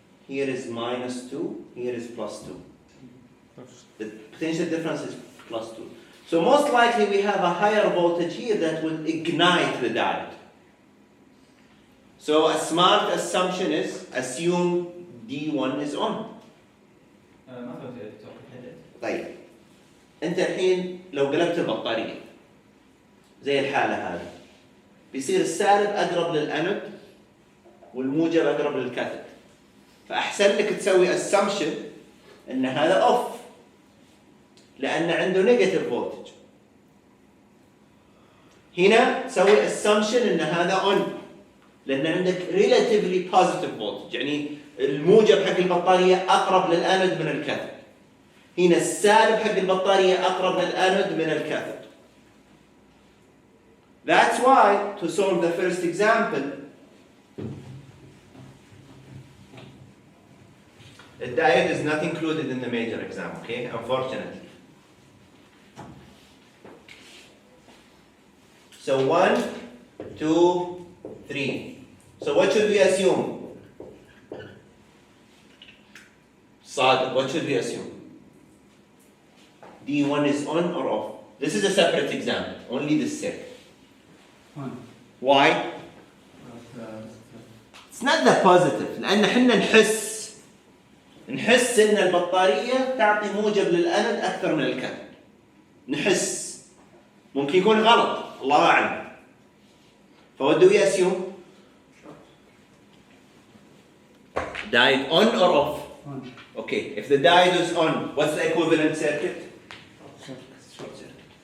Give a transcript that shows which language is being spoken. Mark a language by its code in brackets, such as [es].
[en] Here is -2, here is +2. The potential difference is +2. So most likely we have a higher voltage here that will ignite the diode. So a smart assumption is assume D1 is on. [ar] ما فهمت يا دكتور. طيب انت الحين لو قلبت البطارية زي الحالة هذه بيصير السالب أقرب للأنود والموجب أقرب للكاثود. فأحسن لك تسوي assumption إن هذا off لأن عنده negative voltage. هنا تسوي assumption إن هذا on لأن عندك [en] relatively positive voltage [ar] يعني الموجب حق البطارية أقرب للأنود من الكاثود. هنا السالب حق البطارية أقرب للأنود من الكاثود. [en] That's why to solve the first example the diode is not included in the major exam, okay? Unfortunately. So 1, 2, 3. So what should we assume? Sadiq, what should we assume? D1 is on or off? This is a separate example, only this set. On. Why? It's not the positive [ar] لأن حنا نحس إن البطارية تعطي موجب للأنود أكثر من الكاثود. نحس ممكن يكون غلط الله أعلم. [en] فوات do we assume? Diode on or off? On. Okay, if the diode is on, what's the equivalent circuit? Short circuit.